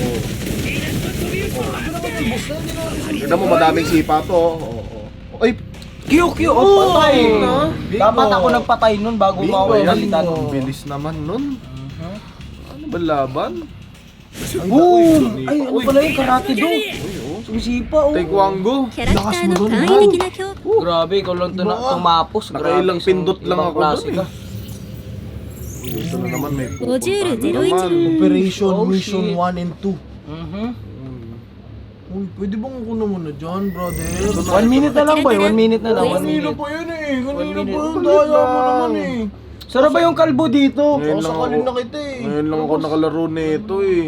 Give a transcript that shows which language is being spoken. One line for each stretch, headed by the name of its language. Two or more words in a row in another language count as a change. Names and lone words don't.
Filipino: Tignan mo, madaming sipa to. Ay, QQ! Oh, patay! Dapat ako nagpatay nun bago mawawalitan. bilis naman nun. Ano ba laban? Boom! Ay, ano pala yung karate do? Sumisipa, oh. Taekwondo.
Japanese: キャラクターの簡易的な強
Filipino: Grabe, ikaw lang tumapos. Nakailang pindot lang ibang ako klase dun ka. Ito na naman may
Japanese: モジュール01
English: Operation Oh, Mission shit. 1 and 2. Mhm.
Filipino: Uy, pwede bang kuno mo na dyan, brother? 1 minute na lang, boy. 1 minute na lang. 1 Kanina minute. pa yun eh. Kanina minute. pa yun. Daya mo naman eh. Sarap ba yung kalbo dito? Ngayon lang Sakalin na ako. kita eh. Ngayon lang ako nakalaro nito eh.